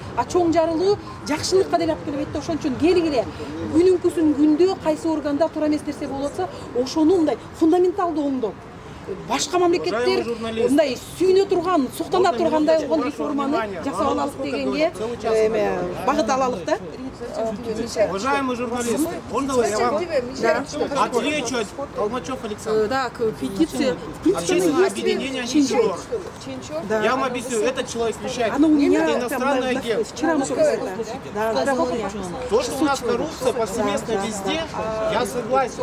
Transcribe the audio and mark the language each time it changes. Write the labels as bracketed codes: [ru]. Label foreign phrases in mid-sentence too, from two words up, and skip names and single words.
[ky] А чоң жарылуу жакшылыкка деле алып келбейт да. Ошон үчүн келгиле күнүнкүсүн күндө кайсы органда туура эмес нерсе болуп атса, ошону мындай фундаменталдуу оңдоп, башка мамлекеттер мындай сүйүнө турган, суктана тургандай болгон реформаны жасап алалык дегенге багыт алалык да. [ru] Уважаемые журналисты, можно я вам отвечу Толмачев Александр? Да, петиция. Общественное объединение «Ничего». Я вам объясню, этот человек вещает, это иностранный агент. То, что у нас коррупция повсеместно везде, я согласен.